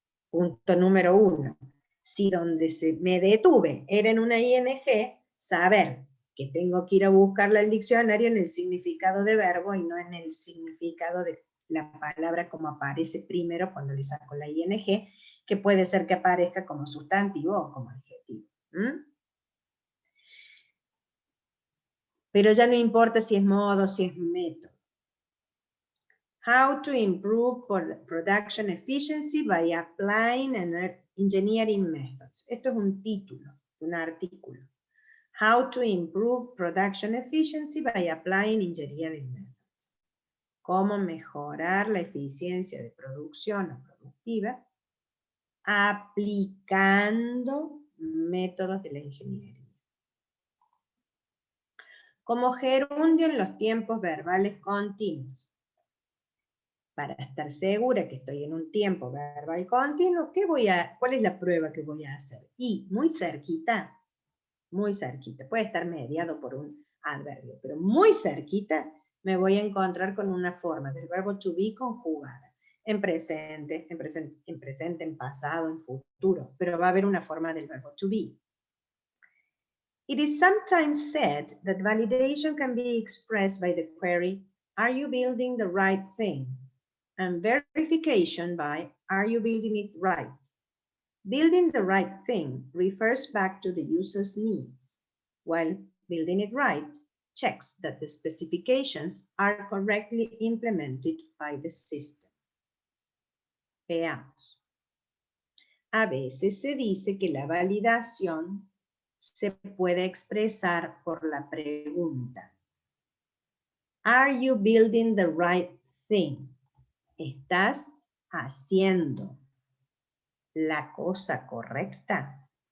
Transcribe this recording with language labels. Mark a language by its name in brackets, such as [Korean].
[Spanish] Punto número 1. Si donde me detuve era en una ING, saber que tengo que ir a buscarla al diccionario en el significado de verbo y no en el significado de la palabra como aparece primero cuando le saco la ING, que puede ser que aparezca como sustantivo o como adjetivo. Pero ya no importa si es modo, si es método. [English] How to improve production efficiency by applying engineering methods. [Spanish] Esto es un título, un artículo. [English] How to improve production efficiency by applying engineering methods. [Spanish] Cómo mejorar la eficiencia de producción o productiva aplicando métodos de la ingeniería. Como gerundio en los tiempos verbales continuos. Para estar segura que estoy en un tiempo verbal continuo, ¿cuál es la prueba que voy a hacer? Y muy cerquita, puede estar mediado por un adverbio, pero muy cerquita me voy a encontrar con una forma del verbo to be conjugada. En presente, en pasado, en futuro, pero va a haber una forma del verbo to be. [English] It is sometimes said that validation can be expressed by the query, are you building the right thing? And verification by, are you building it right? Building the right thing refers back to the user's needs, while building it right checks that the specifications are correctly implemented by the system. [Spanish] Veamos. A veces se dice que la validación se puede expresar por la pregunta, [English] are you building the right thing? [Spanish] ¿Estás haciendo la cosa correcta?